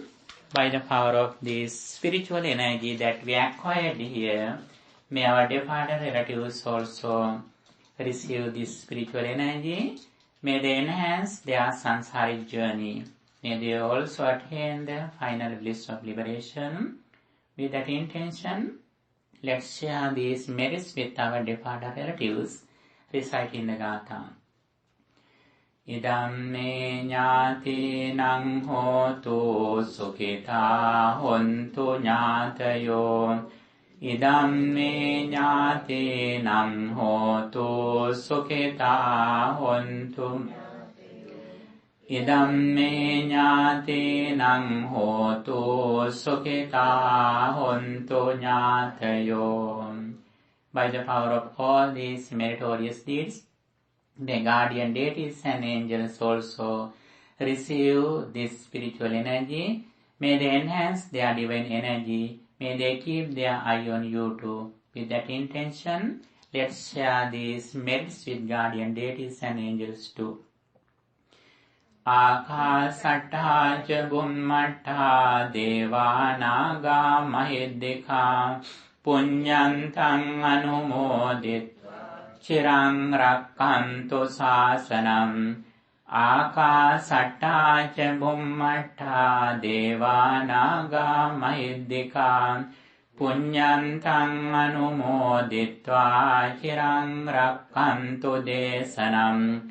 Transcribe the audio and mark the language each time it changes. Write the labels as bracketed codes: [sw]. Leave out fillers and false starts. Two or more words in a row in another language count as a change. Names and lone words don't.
[en] By the power of this spiritual energy that we acquired here, may our departed relatives also receive this spiritual energy. May they enhance their samsaric journey. May they also attain the final bliss of liberation. With that intention, let's share these merits with our departed relatives, reciting the Gatha. [pi] Idam me ñāti nang hotu sukhita hontu ñātayo. Idam me ñāti nang hotu sukhita hontu. Idam me ñāti nang hotu sukhita hontu ñātayo. [en] By the power of all these meritorious deeds, the guardian deities and angels also receive this spiritual energy. May they enhance their divine energy. May they keep their eye on you too. With that intention, let's share these merits with guardian deities and angels too. [pi] Akasattha ca bummattha devānaga mahiddhikā puññantang anumodit chirang rakkantu sāsanam. Akasattha ca bummattha devānaga mahiddhikā puññantang anumoditvā chirang rakkantu desanam.